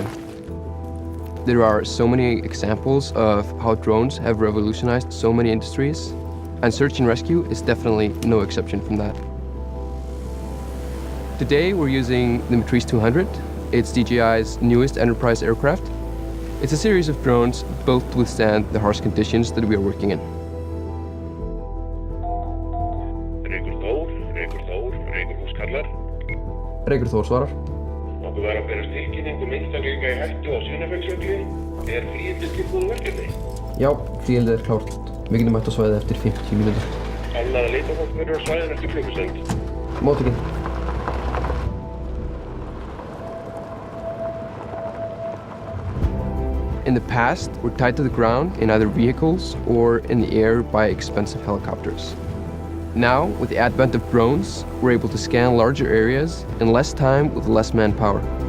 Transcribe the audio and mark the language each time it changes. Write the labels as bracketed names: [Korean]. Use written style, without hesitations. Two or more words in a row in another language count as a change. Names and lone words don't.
[English] There are so many examples of how drones have revolutionized so many industries, and search and rescue is definitely no exception from that. Today we're using the Matrice 200. It's DJI's newest enterprise aircraft. It's a series of drones built to withstand the harsh conditions that we are working in. [Icelandic] Reykur Þór svarar. Okkur var að berast tilkynning einstaklinga í hættu á Sunnafellsjökli. Er flugvél tilbúin verkefni? Já, flugvélið klárt. Við getum mætt á svæðið eftir 50 mínútur. Annar leitafólk verður á svæðinu eftir klukkustund. Móttökin. [English] In the past, we're tied to the ground in either vehicles or in the air by expensive helicopters. Now, with the advent of drones, we're able to scan larger areas in less time with less manpower.